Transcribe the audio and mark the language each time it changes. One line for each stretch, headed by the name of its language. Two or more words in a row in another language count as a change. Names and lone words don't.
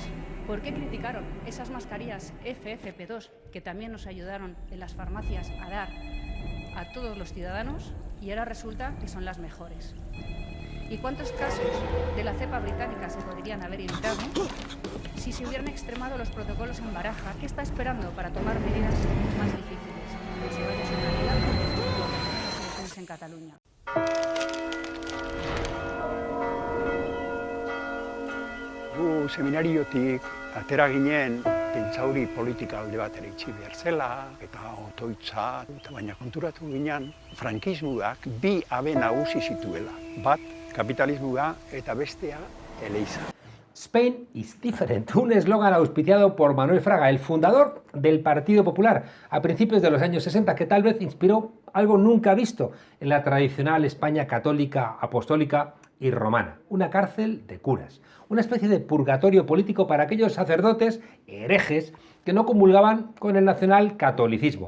Spanish: ¿Por qué criticaron esas mascarillas FFP2 que también nos ayudaron en las farmacias a dar a todos los ciudadanos y ahora resulta que son las mejores? ¿Y cuántos casos de la cepa británica se podrían haber evitado si se hubieran extremado los protocolos en Baraja? ¿Qué está esperando para tomar medidas más difíciles? Que se vaya a su Navidad en Cataluña.
Basque: Gu seminariotik atera ginen pentsauri politika alde batera itxi behar zela eta otoitza, eta baina konturatu ginen frankismoak bi habe nagusi zituela. Bat kapitalismoa eta bestea eleiza.
English: Spain is different,
Spanish: un eslogan auspiciado por Manuel Fraga, el fundador del Partido Popular, a principios de los años 60, que tal vez inspiró algo nunca visto en la tradicional España católica, apostólica y romana, una cárcel de curas, una especie de purgatorio político para aquellos sacerdotes herejes que no comulgaban con el nacional catolicismo.